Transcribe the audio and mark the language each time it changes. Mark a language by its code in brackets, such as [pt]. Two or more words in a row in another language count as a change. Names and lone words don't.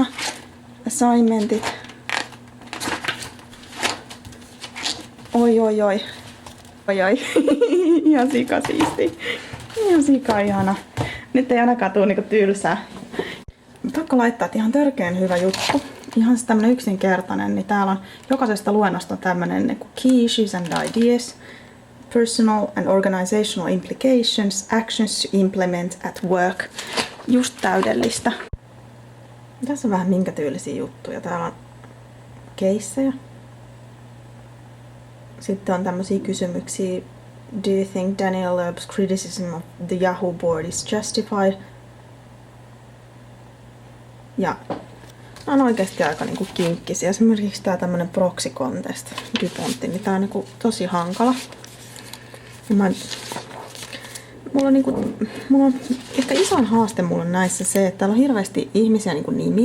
[fi] Assignmentit. Oi. Ihan sika siisti. Ihan sika ihana. Nyt ei ainakaan tule niinku tylsää. Pakko laittaa, että ihan törkeen hyvä juttu. Ihan tämmönen yksinkertainen, niin täällä on jokaisesta luennosta tämmönen niinku [en] key issues and ideas, personal and organizational implications, actions to implement at work. [fi] Just täydellistä. Tässä on vähän minkä tyylisiä juttuja. Täällä on keissejä. Sitten on tämmöisiä kysymyksiä. [en] Do you think Daniel Loeb's criticism of the Yahoo board is justified? [fi] Ja on oikeasti aika niinku kinkkisiä. Esimerkiksi tää tämmönen [en] proxy contest, [fi] DuPontti, niin tää on niinku tosi hankala. Mulla on ehkä isoin haaste mulla näissä se, että täällä on hirveästi ihmisiä niinku nimiä.